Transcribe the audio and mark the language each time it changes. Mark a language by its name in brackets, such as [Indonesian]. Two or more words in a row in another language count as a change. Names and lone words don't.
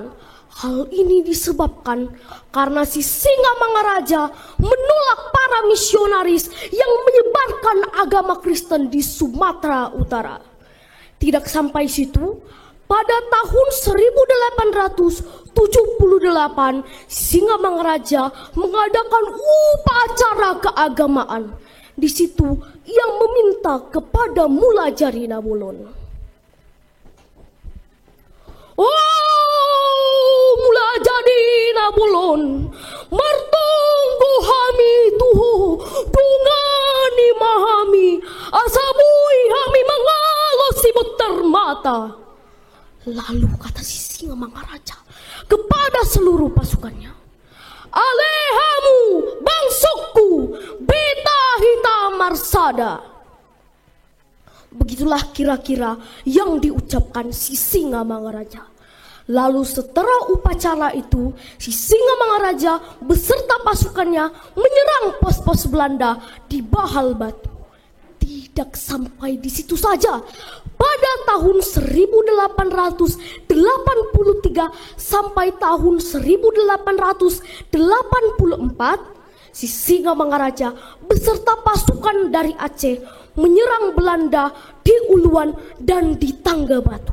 [Indonesian] Hal ini disebabkan karena Si Singa Mangaraja menolak para misionaris yang menyebarkan agama Kristen di Sumatera Utara. Tidak sampai situ, pada tahun 1878 Singa Mangaraja mengadakan upacara keagamaan. Di situ ia meminta kepada Mulajari Nabulon. [Batak Toba] Oh, Mulajari Nabulon, martunggu hami tuhu, dungani mahami, asabui hami mangalosi buter mata. [Indonesian] Lalu kata Si Singa Mangaraja kepada seluruh pasukannya, [Batak Toba] "Alehamu bangsuku, beta hitam marsada." [Indonesian] Begitulah kira-kira yang diucapkan Si Singa Mangaraja. Lalu setelah upacara itu, Si Singa Mangaraja beserta pasukannya menyerang pos-pos Belanda di Bahal Batu. Tidak sampai di situ saja. Pada tahun 1883 sampai tahun 1884, Si Singa Mangaraja beserta pasukan dari Aceh menyerang Belanda di Uluan dan di Tangga Batu.